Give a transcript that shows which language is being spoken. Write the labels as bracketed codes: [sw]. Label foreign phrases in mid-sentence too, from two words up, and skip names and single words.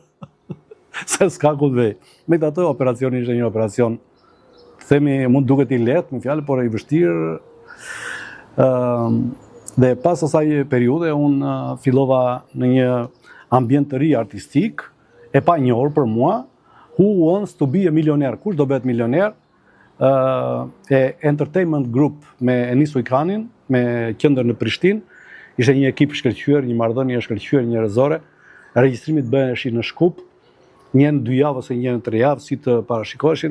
[sq] Se s'ka ku të vej. Megjithatë operacioni ishte një operacion, themi mund duket i lehtë, me fjalë, por i vështirë. Dhe pas asaj periudhe unë fillova në një ambient të ri artistik, e pa njohur për mua. [en] Who wants to be a millionaire? [sq] Kush do bëhet milioner? Entertainment Group me Enis Ujkanin, me qendër në Prishtinë. Ishte një ekip shkëlqyer, një marrëdhënie e shkëlqyer njerëzore. Regjistrimit bëheshin në Shkup, një në 2 javë ose një në 3 javë, si të parashikoheshin.